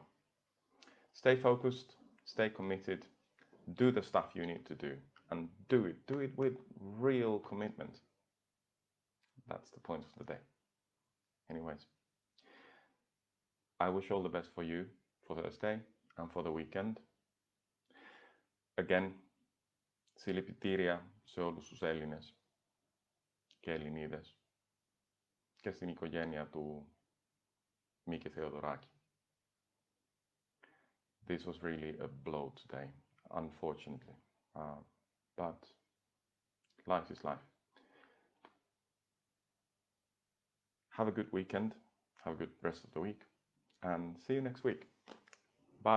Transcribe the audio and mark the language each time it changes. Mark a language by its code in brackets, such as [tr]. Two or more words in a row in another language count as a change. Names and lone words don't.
[en] Stay focused, stay committed, do the stuff you need to do, and do it with real commitment. That's the point of the day. Anyways, I wish all the best for you for Thursday and for the weekend. Again, [el] συλληπιτήρια σε όλους τους Έλληνες και Ελληνίδες και στην οικογένεια του Μίκη Θεοδωράκη. [en] This was really a blow today, unfortunately, but life is life. Have a good weekend, have a good rest of the week, and see you next week.